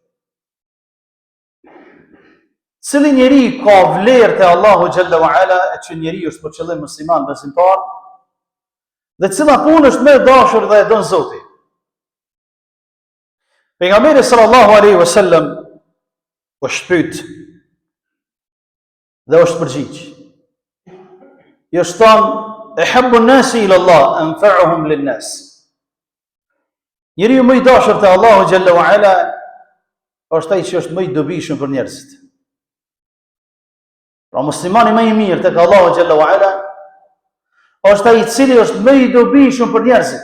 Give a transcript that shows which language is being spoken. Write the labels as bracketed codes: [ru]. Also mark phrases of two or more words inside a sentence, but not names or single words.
[sq] Cili njeri ka vlerë te Allahu [ar] جل وعلا, [sq] e që njeri është për qëllim musliman besimtar, dhe cila punë është më e dashur dhe e don Zoti? Pejgamberi [ar] صلى الله عليه وسلم [sq] është pyet dhe është përgjigj. Jo shton [ar] "أحب الناس إلى الله أنفعهم للناس." [sq] Njeriu më i dashur te Allahu [ar] جل وعلا [sq] është ai që është më i dobishëm për njerëzit. Pra muslimani më i mirë tek Allahu [ar] جل وعلا [sq] është ai i cili është më i dobishëm për njerëzit.